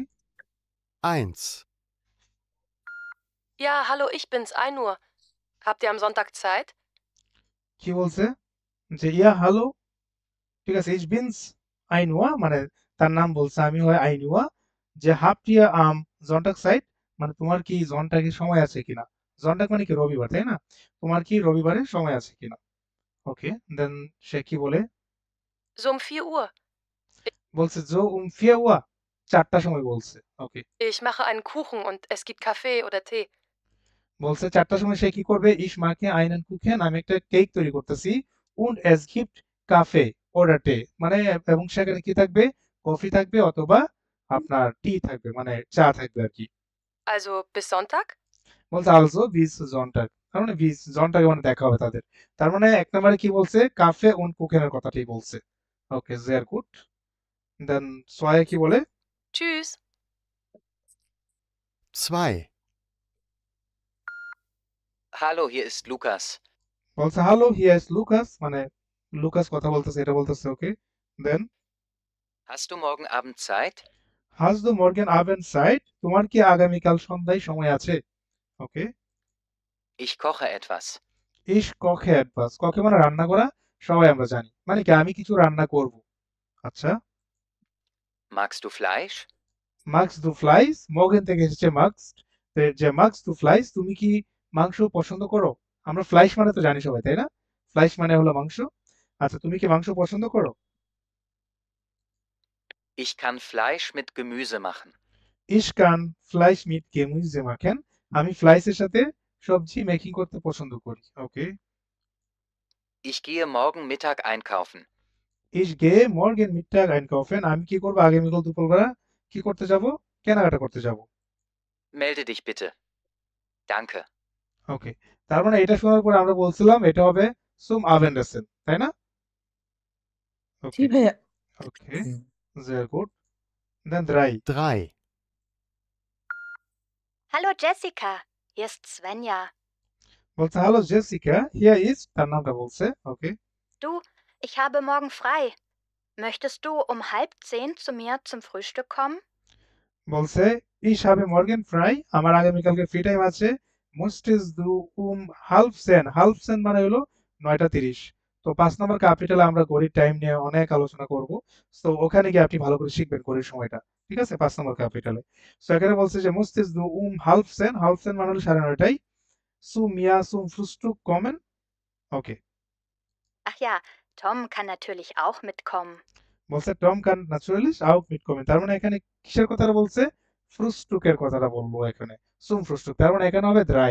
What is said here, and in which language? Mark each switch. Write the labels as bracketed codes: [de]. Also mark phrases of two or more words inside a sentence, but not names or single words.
[de] 1, Ja, hallo, ich bin's, Ainur. Habt ihr am Sonntag Zeit? [bn] কি বলছে যে ইয়া হ্যালো ঠিক আছে, [de] ich bin's Ainua [bn] মানে তার নাম বলছে আমি হয় আইনুয়া, যে [de] habt ihr am Sonntag Zeit [bn] মানে তোমার কি জন্টাকে সময় আছে কিনা, জন্টাক মানে কি রবিবার তাই না, তোমার কি রবিবারে সময় আছে কিনা। ওকে, দেন সে কি বলে, [de] So um 4 Uhr. [bn] বলছে [de] so um 4 Uhr, [bn] 4টার সময় বলছে। ওকে, [de] Ich mache einen Kuchen und es gibt Kaffee oder Tee. [bn] বলছে 4টার সময় সে কি করবে, [de] ich mache einen Kuchen, [bn] আমি একটা কেক তৈরি করতেছি, [de] und es gibt Kaffee oder Tee [bn] মানে এবং সেখানে কি থাকবে, কফি থাকবে অথবা আপনার টি থাকবে মানে চা থাকবে আর কি। [de] Also bis Sonntag? [bn] বলছে [de] also bis Sonntag, [bn] তার মানে [de] bis Sonntag [bn] মানে দেখা হবে তাদের। তার মানে এক নম্বরে কি বলছে, [de] Kaffee und Kuchen [bn] এর কথাটাই বলছে। ওকে, [de] sehr gut, [bn] দেন 2 কি বলে, [de] Tschüss. 2, Hallo, hier ist Lukas. বলছে [en] hello here is [de] লুকাস মানে লুকাস কথা বলতেছে এটা বলতেছে। ওকে, দেন Hast du morgen Abend Zeit? hast du morgen Abend Zeit, [bn] তোমার কি আগামীকাল সন্ধ্যায় সময় আছে। ওকে, [de] Ich koche etwas. ich koche etwas, [bn] koche মানে রান্না করা, সবাই আমরা জানি মানে কি আমি কিছু রান্না করব। আচ্ছা, [de] Magst du Fleisch? magst du Fleisch, [bn] morgen থেকে এসেছে magst, তো যে [de] magst du Fleisch [bn] তুমি কি মাংস পছন্দ করো, আমরা ফ্লাইশ মানে তো জানি সবাই তাই না, ফ্লাইশ মানে হলো মাংস। আচ্ছা, তুমি কি মাংস পছন্দ করো। [de] Ich kann Fleisch mit Gemüse machen. Ich kann Fleisch mit Gemüse machen, [bn] আমি ফ্লাইসের সাথে সবজি মেকিং করতে পছন্দ করি। ওকে, [de] Ich gehe morgen Mittag einkaufen. ich gehe morgen Mittag einkaufen, [bn] আমি কি করব আগামীকাল দুপুরবেলা কি করতে যাব, কেনাকাটা করতে যাব। [de] Melde dich bitte. Danke. [bn] ওকে, তার মানে এটা শোনার পর আমরা বলছিলাম এটা হবে [de] zum Abendessen [bn] তাই না। জি ওকে, ভাইয়া। ওকে, [de] sehr gut, dann 3 3, Hallo Jessica, hier ist Svenja. [bn] বলছে [en] hello Jessica, here is [bn] তার নামটা বলছে। ওকে, [de] Du, ich habe morgen frei. Möchtest du um 9:30 zu mir zum Frühstück kommen? [bn] বলছে [de] ich habe morgen frei, [bn] আমার আগামীকালকে ফ্রি টাইম আছে, [de] musstest du um halb 10, halb 10 [bn] মানে হলো 9:30। তো 5 নম্বর ক্যাপিটালে আমরা ঘড়ির টাইম নিয়ে অনেক আলোচনা করব, তো ওখানে গিয়ে আপনি ভালো করে শিখবেন ঘড়ির সময়টা, ঠিক আছে 5 নম্বর ক্যাপিটালে। সো এখানে বলছে যে [de] musstest du um halb 10, halb 10 [bn] মানে হলো 9:30, [de] zu mir zum Frühstück kommen। [bn] ওকে, [de] Ach ja, Tom kann natürlich auch mitkommen. [bn] বলছে [de] Tom kann natürlich auch mit kommen, [bn] তার মানে এখানে কিসের কথাটা বলছে, ফ্রুস্টুকের কথাটা বলবো এখানে, [de] zum Frühstück, [bn] তার মানে এখানে হবে ড্রাই।